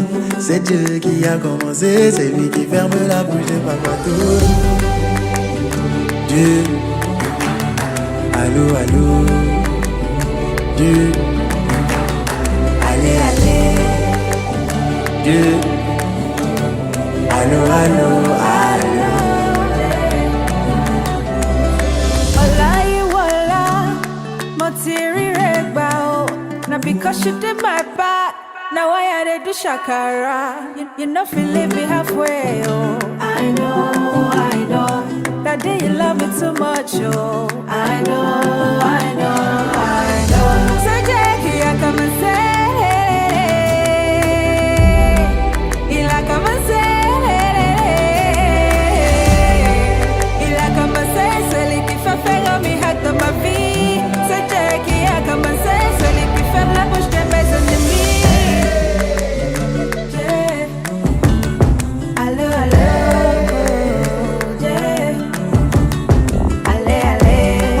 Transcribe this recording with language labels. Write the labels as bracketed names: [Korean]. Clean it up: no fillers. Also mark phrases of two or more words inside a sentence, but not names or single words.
[French] C'est Dieu qui a commencé, c'est lui qui ferme la bouche des papatoules. Dieu, allô, allô, Dieu, allez, allez, Dieu. Allô, allô, allô. [Yoruba] Olayi wala, motiri regbao. [Nigerian Pidgin] Now because you did my part, now I had to do shakara. You know feel leave me halfway, oh. I know. That day you love me too much, oh. I know. So Jackie, I come and say, I come and say. [French] Ma vie, c'est Dieu qui a commencé, celui qui ferme la bouche de mes ennemis. Allô, allô, allez, allez.